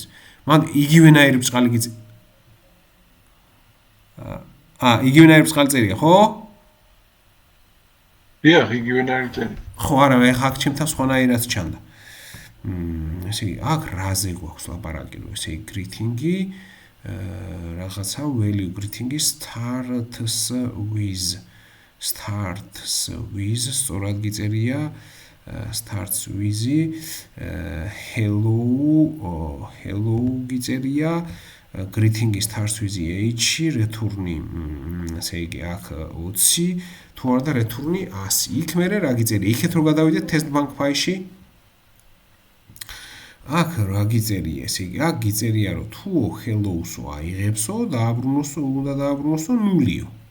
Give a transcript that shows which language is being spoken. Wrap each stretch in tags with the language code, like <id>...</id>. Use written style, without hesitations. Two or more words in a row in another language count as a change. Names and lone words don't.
<ka>მან იგივენაირი ბრწყალი გიწ იგივენაირი ბრწყალი წერია, ხო? დიახ, იგივენაირი წერია. ხო, არა, ეხლა აქ ჩემთან სხვანაირად ჩანდა. ესე იგი, აქ რაზე გვაქვს ლაპარაკი, რომ ესე იგი greeting-ი რაღაცა value greeting-ი</ka> <en>starts with</en> <ka>სწორად გიწერია</ka> <en>starts with</en> <ka>hello გიწერია greeting-ი</ka> <en>starts with</en> <ka>h return-ი ესე იგი აქ 20 თუ არა და return-ი 100 იქ მერე რა გიწერია იქეთ რო გადავიდეთ</ka> <en>test bank</en> <ka>ფაილში აქ რა გიწერია ესე იგი აქ გიწერია რომ თუ hello-სო აიღებსო დააბრუნოსო უნდა დააბრუნოსო ნულიო</ka>